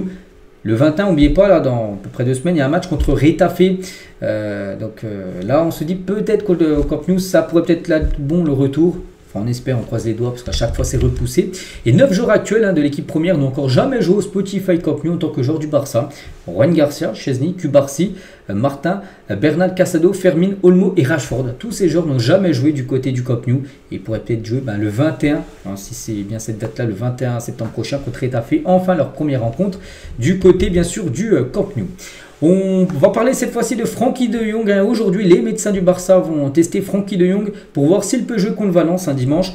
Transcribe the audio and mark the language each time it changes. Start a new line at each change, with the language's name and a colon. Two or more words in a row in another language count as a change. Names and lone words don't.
French: Le 21, n'oubliez pas, là dans à peu près 2 semaines, il y a un match contre Retafe. Là on se dit peut-être qu'au Camp Nou ça pourrait peut-être là bon le retour. Enfin, on espère, on croise les doigts parce qu'à chaque fois c'est repoussé. Et 9 joueurs actuels de l'équipe première n'ont encore jamais joué au Spotify Camp Nou en tant que joueur du Barça. Juan Garcia, Chesney, Cubarsí, Martin, Bernal, Casado, Fermin, Olmo et Rashford. Tous ces joueurs n'ont jamais joué du côté du Camp Nou et pourraient peut-être jouer le 21, si c'est bien cette date-là, le 21 septembre prochain contre Retafe. Enfin leur première rencontre du côté bien sûr du Camp Nou. On va parler cette fois-ci de Frenkie de Jong. Aujourd'hui, les médecins du Barça vont tester Frenkie de Jong pour voir s'il peut jouer contre Valence dimanche.